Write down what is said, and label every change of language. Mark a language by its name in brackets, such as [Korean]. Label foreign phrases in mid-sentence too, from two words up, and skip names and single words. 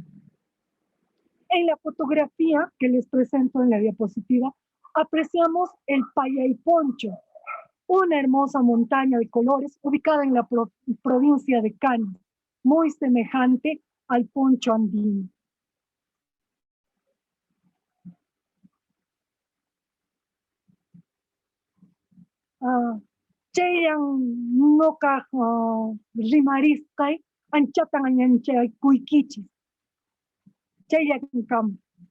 [Spanish] En la fotografía que les presento en la diapositiva, apreciamos el Payayponcho, una hermosa montaña de colores ubicada en la provincia de Cañas, muy semejante al poncho andino. [Quechua] Chayan noka rimarisqay anchatan añanchay kuykichis. Chayan kam.